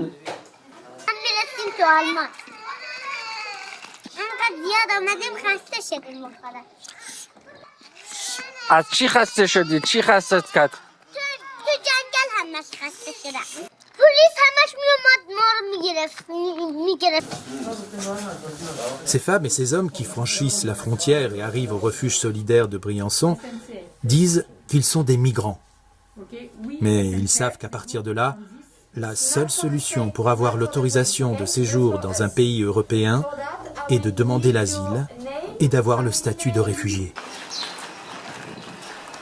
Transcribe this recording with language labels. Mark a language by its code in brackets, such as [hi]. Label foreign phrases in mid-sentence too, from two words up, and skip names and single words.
[fa] میرسیم تو آلمان انقدر زیاد آمدیم خسته شدیم بخدا از چی خسته شدی؟ چی خستت کرد؟ تو جنگل همش خسته شدم پلیس همش میومد ما رو میگرفت [fr] Ces femmes et ces hommes qui franchissent la frontière et arrivent au refuge solidaire de Briançon disent qu'ils sont des migrants. Mais ils savent qu'à partir de là, la seule solution pour avoir l'autorisation de séjour dans un pays européen est de demander l'asile et d'avoir le statut de réfugié.